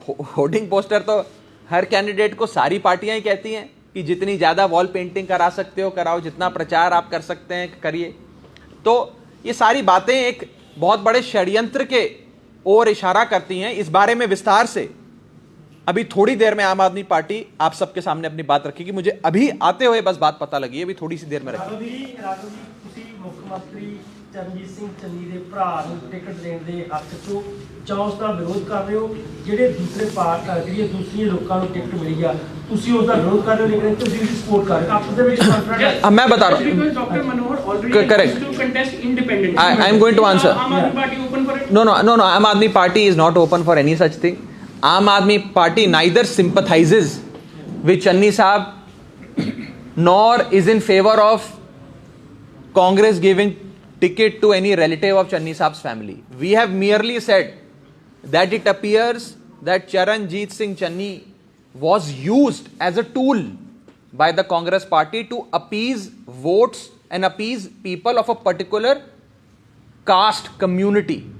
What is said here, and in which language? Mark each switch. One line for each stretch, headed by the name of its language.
Hindi: Hoarding poster तो हर candidate को सारी पार्टियां ही कहती हैं कि जितनी ज्यादा वॉल पेंटिंग करा सकते हो कराओ, जितना प्रचार आप कर सकते हैं करिए। तो ये सारी बातें एक बहुत बड़े षड्यंत्र के ओर इशारा करती हैं। इस बारे में विस्तार से अभी थोड़ी देर में आम आदमी पार्टी आप सबके सामने अपनी बात रखेगी। मुझे अभी आते हुए बस बात पता लगी है, अभी थोड़ी सी देर में रखेगी।
Punjabi: मुख्यमंत्री चरणजीत सिंह चन्नी ਦੇ ਭਰਾ ਨੂੰ ਟਿਕਟ ਦੇਣ ਦੇ ਹੱਕ 'ਚੋਂ ਜਾਂ ਉਸ ਦਾ ਵਿਰੋਧ ਕਰ ਰਹੇ ਹੋ, ਜਿਹੜੇ ਦੂਸਰੇ ਜਿਹੜੀਆਂ ਦੂਸਰੀਆਂ ਲੋਕਾਂ ਨੂੰ ਟਿਕਟ ਮਿਲੀ ਆ ਤੁਸੀਂ ਉਸ ਦਾ ਵਿਰੋਧ ਕਰ ਰਹੇ ਹੋ, ਲੇਕਿਨ ਤੁਸੀਂ ਵੀ ਸਪੋਰਟ ਕਰ ਰਹੇ ਹੋ। ਆਪਸ ਦੇ ਵਿੱਚ ਕਨਫਰੰਟ
Hindi: मैं बता रहा हूँ, doctor Manohar already
English: Correct. To contest independent. I am going to answer. Aam Aadmi Party open for it? No, Aam Aadmi Party is not open for any such thing. Aam Aadmi Party neither sympathizes with Channi Saab nor is in favor of Congress giving ticket to any relative of Channi Saab's family. We have merely said that it appears that Charanjit Singh Channi was used as a tool by the Congress party to appease votes and appease people of a particular caste community.